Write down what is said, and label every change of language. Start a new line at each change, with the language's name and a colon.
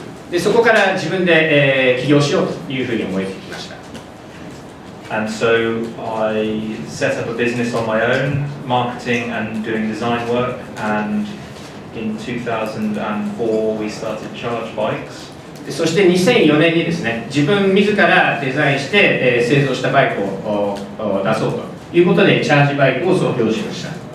Japanese: でそこから自分で、起業しようというふうに思いつきました。
English: And so I set up a business on my own, marketing and doing design work. And in 2004 we started Charge Bikes.
Japanese: でそして2004年にですね、自分自らデザインして、製造したバイクを出そうということでチャージバイクを創業しました。